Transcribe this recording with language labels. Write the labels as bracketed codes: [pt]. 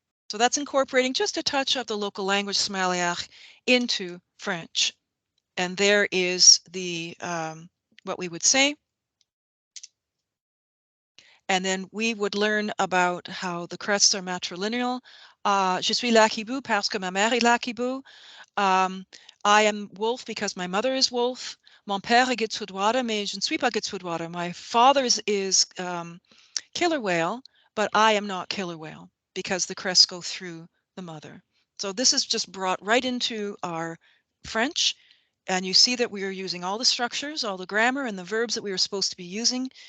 [en] So that's incorporating just a touch of the local language Somaliac into French. And there is the what we would say. And then we would learn about how the crests are matrilineal. [fr] Je suis Lakibu parce que ma mère est Lakibu. [en] I am wolf because my mother is wolf. [fr] Mon père est Gitswudwada, mais je ne suis pas Gitswudwada. [en] My father is killer whale, but I am not killer whale because the crests go through the mother. So this is just brought right into our French. And you see that we are using all the structures, all the grammar and the verbs that we were supposed to be using.